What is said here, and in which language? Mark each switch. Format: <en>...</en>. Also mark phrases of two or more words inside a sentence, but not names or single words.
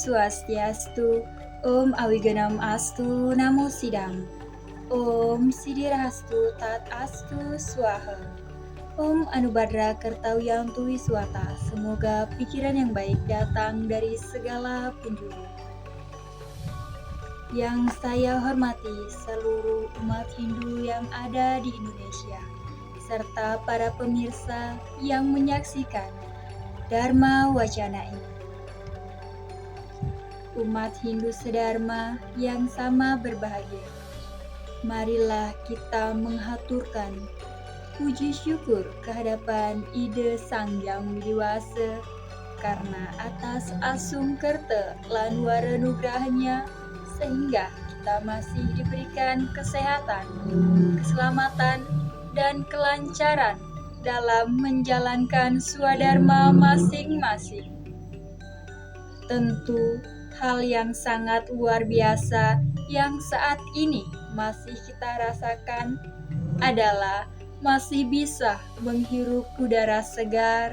<sa>Swastiastu, Om Awiganam Astu, Namo Sidam, Om Siddhirastu Tat Astu Swaha, Om Anubhadra Kertawiyantu Wiswata.</sa> <id>Semoga pikiran yang baik datang dari segala penjuru. Yang saya hormati seluruh umat Hindu yang ada di Indonesia, serta para pemirsa yang menyaksikan Dharma Wacana ini. Umat Hindu sedharma yang sama berbahagia, marilah kita menghaturkan puji syukur kehadapan Ida Sang Hyang Widiwasa karena atas asung kerta lan wara nugrahnya sehingga kita masih diberikan kesehatan, keselamatan, dan kelancaran dalam menjalankan swadharma masing-masing. Tentu hal yang sangat luar biasa yang saat ini masih kita rasakan adalah masih bisa menghirup udara segar.</id>